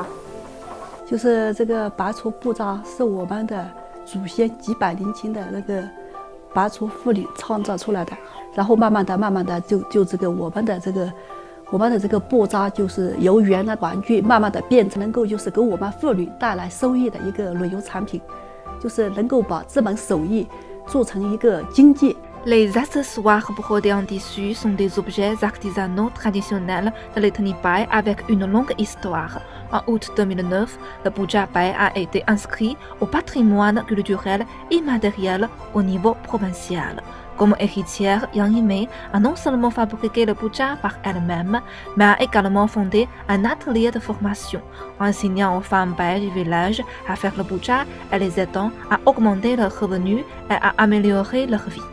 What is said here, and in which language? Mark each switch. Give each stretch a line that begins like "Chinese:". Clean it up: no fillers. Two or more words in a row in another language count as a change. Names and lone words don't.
Chinese: 就是这个拔除布扎是我们的祖先几百年前的那个拔除妇女创造出来的，然后慢慢的就这个我们的这个布扎就是由原来玩具慢慢的变成能够就是给我们妇女带来收益的一个旅游产品，就是能够把这门手艺做成一个经济。
French: Les accessoires brodés en tissu sont des objets artisanaux traditionnels de l'ethnie Bai avec une longue histoire. En août 2009, le puja Bai a été inscrit au patrimoine culturel immatériel au niveau provincial. Comme héritière, Yang Yimei a non seulement fabriqué le puja par elle-même, mais a également fondé un atelier de formation, enseignant aux femmes Bai du village à faire le puja et les aidant à augmenter leurs revenus et à améliorer leur vie.